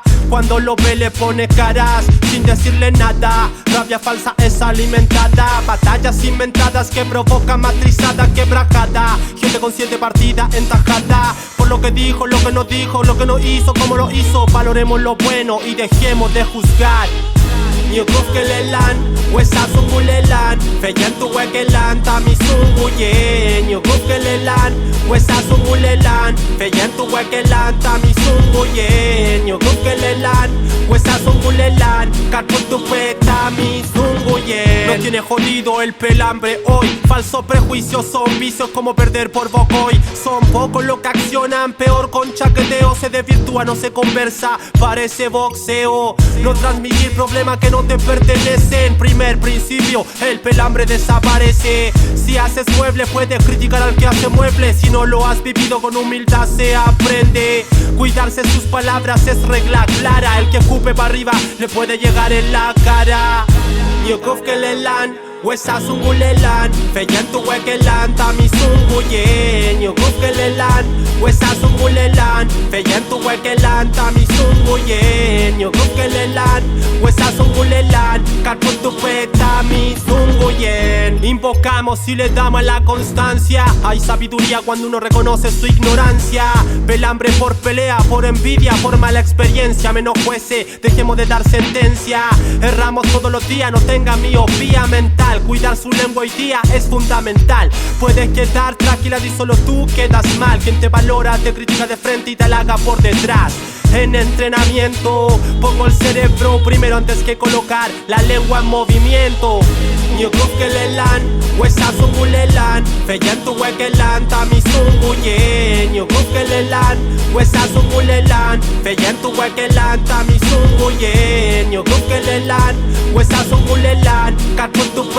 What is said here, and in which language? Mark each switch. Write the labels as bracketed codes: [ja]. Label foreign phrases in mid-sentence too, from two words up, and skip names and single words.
[es] Cuando lo ve le pone caras sin decirle nada. Rabia falsa es alimentada, batallas inventadas que provocan matrizada, quebrajada. Gente consciente partida entajada por lo que dijo, lo que no dijo, lo que no hizo, cómo lo hizo. Valoremos lo bueno y dejemos de juzgar. [arn] Nyokufkelelan, wesa sungulelan, feyan tu wekelan, tami sunguye. Nyokufkelelan, wesa sungulelan, feyan tu wekelan, tami sunguye. Nyokufkelelan, wesa sungulelan, katpun tu tami sunguye. [es] No tiene jodido el pelambre hoy, falsos prejuicios son vicios como perder por bocoy. Son pocos los que accionan, peor con chaqueteo. Se desvirtúa, no se conversa, parece boxeo. No transmitir problemas que no te pertenecen. Primer principio, el pelambre desaparece. Si haces mueble puedes criticar al que hace mueble. Si no lo has vivido con humildad se aprende. Cuidarse sus palabras es regla clara. El que escupe para arriba le puede llegar en la cara. [arn] Nyokufkelelan, wesa sungulelan, feyan tu wekelan, tami sunguye. Nyokufkelelan, wesa sungulelan, feyan tu wekelan, tami sunguye. Nyokufkelelan, wesa sungulelan, katpun tu tami sunguyen. [es] Invocamos y le damos la constancia. Hay sabiduría cuando uno reconoce su ignorancia. Pelambre por pelea, por envidia, por mala experiencia. Menos jueces, dejemos de dar sentencia. Erramos todos los días, no tenga miopía mental. Cuidar su lengua hoy día es fundamental. Puedes quedar tranquila y solo tú quedas mal. Quien te valora te critica de frente y te halaga por detrás. En entrenamiento pongo el cerebro primero antes que colocar la lengua en movimiento. [arn] Nyokufkelelan, wesa sungulelan, feyan tu wekelan, tami sunguye. Nyokufkelelan, wesa sungulelan, feyan tu wekelan, tami sunguye. Nyokufkelelan, wesa sungulelan, katpun